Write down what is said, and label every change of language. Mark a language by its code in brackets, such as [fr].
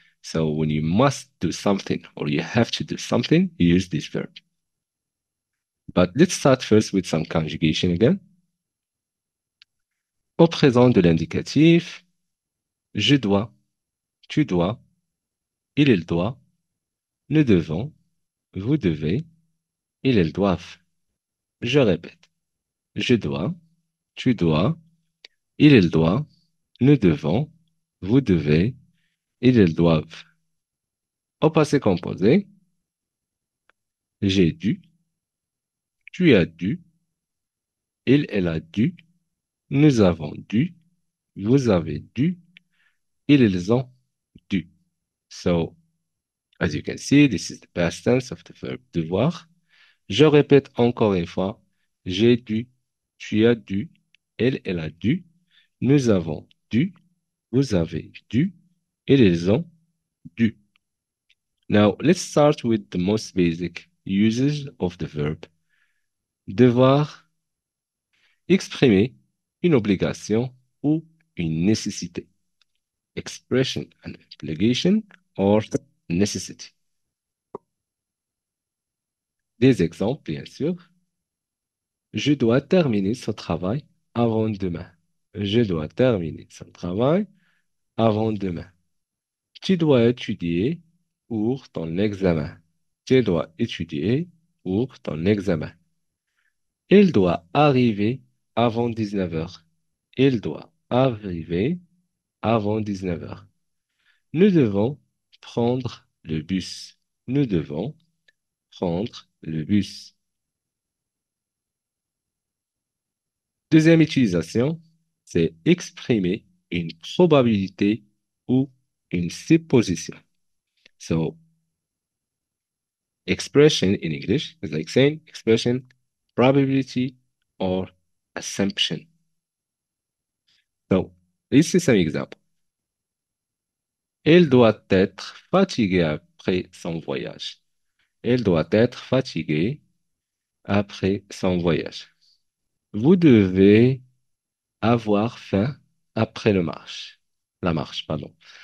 [en] So, when you must do something or you have to do something, you use this verb. But let's start first with some conjugation again. [fr] Au présent de l'indicatif, je dois, tu dois, il doit, nous devons, vous devez, ils doivent. Je répète, je dois, tu dois, il doit, nous devons, vous devez, ils doivent. Au passé composé, j'ai dû, tu as dû, elle a dû, nous avons dû, vous avez dû, ils ont dû. [en] So, as you can see, this is the past tense of the verb devoir. [fr] Je répète encore une fois. J'ai dû, tu as dû, elle a dû, nous avons dû, vous avez dû, ils ont dû. [en] Now, let's start with the most basic uses of the verb. [fr] Devoir, exprimer une obligation ou une nécessité. [en] Expression and obligation or necessity. [fr] Des exemples, bien sûr. Je dois terminer ce travail avant demain. Je dois terminer ce travail avant demain. Tu dois étudier pour ton examen. Tu dois étudier pour ton examen. Il doit arriver avant 19 heures. Il doit arriver avant 19 heures. Nous devons prendre le bus. Nous devons prendre le bus. Deuxième utilisation, c'est exprimer une probabilité ou une supposition. [en] So, expression in English is like saying expression, probability, or assumption. [fr] So, ici, c'est un exemple. Il doit être fatigué après son voyage. Il doit être fatigué après son voyage. Vous devez avoir faim après le marche. La marche, pardon.